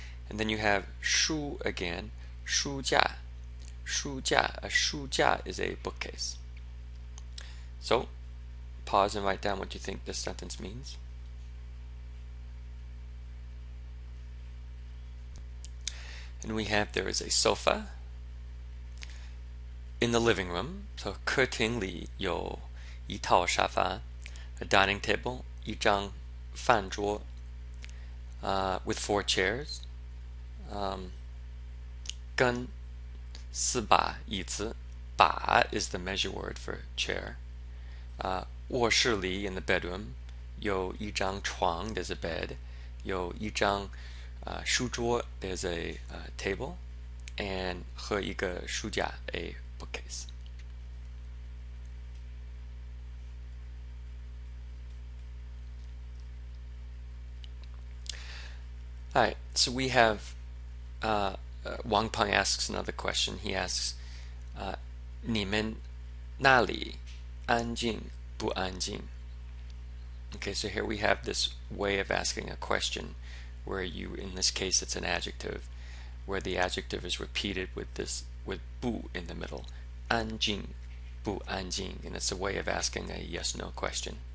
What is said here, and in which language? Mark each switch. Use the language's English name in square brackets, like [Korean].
[English] And then you have 书 again, 书架. 书架, a 书架 is a bookcase. So, pause and write down what you think this sentence means. And we have there is a sofa in the living room. [Chinese] So 客厅里有一套沙发, [English] a dining table, [Chinese] 一张饭桌, [English] with 4 chairs, [Chinese] 跟4把椅子. [English] 把 is the measure word for chair. 卧室里 in the bedroom [Chinese] 有一张床 [English] there's a bed. [Chinese] 有一张书桌 [English] there's a table. And [Chinese] 和一个书架 [English] a bookcase. Alright, so we have Wang Peng asks another question. He asks, [Chinese] 你们那里安静不安静? [English] Okay, so here we have this way of asking a question where you, in this case it's an adjective, where the adjective is repeated with bu in the middle. 安静不安静, and it's a way of asking a yes-no question.